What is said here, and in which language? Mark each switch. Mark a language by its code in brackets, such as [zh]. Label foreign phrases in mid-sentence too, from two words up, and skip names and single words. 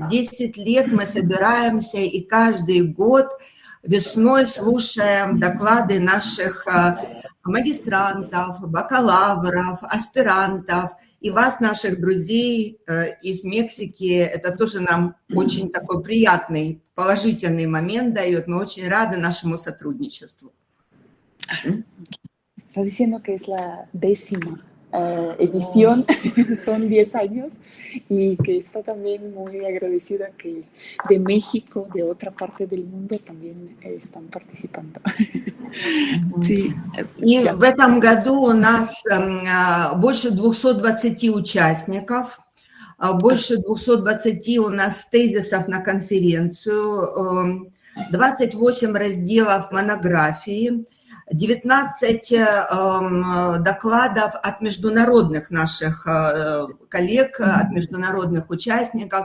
[ru] 10 лет мы собираемся и каждый год весной слушаем доклады наших магистрантов, бакалавров, аспирантов и вас, наших друзей из Мексики. Это тоже нам очень такой приятный, положительный момент дает. Мы очень рады нашему сотрудничеству. [es] Estás diciendo que es la 10ª edición, son 10 años, y que está también muy agradecida que de México, de otra parte del mundo, también están participando. Sí. [ru] И в этом году у нас больше 220 участников, больше 220 у нас тезисов на конференцию, 28 разделов монографии, 19 докладов от международных наших коллег, от международных участников.